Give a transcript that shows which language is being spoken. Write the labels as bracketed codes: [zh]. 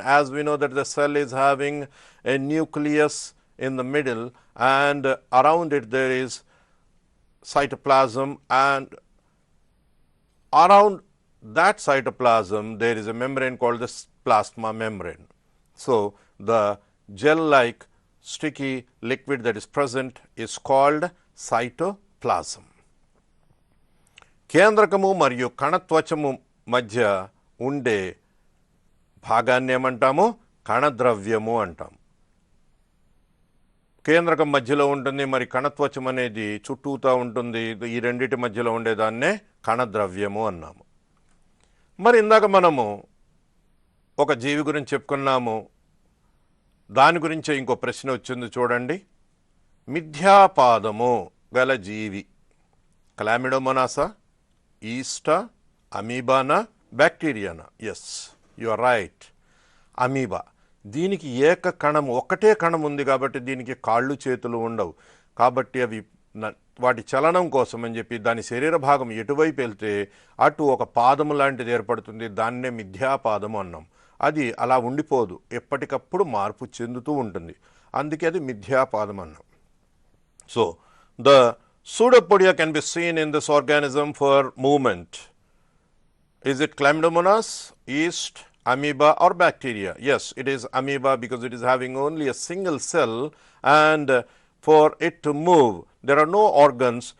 [en] As we know that the cell is having a nucleus in the middle and around it there is cytoplasm, and around that cytoplasm there is a membrane called the plasma membrane. So, the gel-like sticky liquid that is present is called cytoplasm. [te] కేంద్రకము మరియు కణత్వచము మధ్య ఉండే భాగాన్ని ఏమంటాము? కణద్రవ్యము అంటాం. కేంద్రకం మధ్యలో ఉంటుంది, మరి కణత్వచం అనేది చుట్టూతా ఉంటుంది. ఈ రెండిటి మధ్యలో ఉండేదాన్నే కణద్రవ్యము అన్నాము. మరి ఇందాక మనము ఒక జీవి గురించి చెప్పుకున్నాము. దాని గురించే ఇంకో ప్రశ్న వచ్చింది చూడండి. మిథ్యాపాదము గల జీవి క్లామిడోమోనాసా, ఈస్టా, అమీబానా, బ్యాక్టీరియానా? [en] yes, you are right, [te] amoeba. దీనికి ఏక కణము, ఒక్కటే కణం ఉంది కాబట్టి దీనికి కాళ్ళు చేతులు ఉండవు. కాబట్టి అవి వాటి చలనం కోసం అని చెప్పి దాని శరీర భాగం ఎటువైపు వెళ్తే అటు ఒక పాదము లాంటిది ఏర్పడుతుంది. దాన్నే మిథ్యాపాదము అన్నాం. అది అలా ఉండిపోదు, ఎప్పటికప్పుడు మార్పు చెందుతూ ఉంటుంది. అందుకే అది మిథ్యాపాదం అన్నాం. [en] So the pseudopodia can be seen in this organism for movement. Is it Chlamydomonas, yeast, amoeba or bacteria? Yes, it is amoeba because it is having only a single cell, and for it to move there are no organs.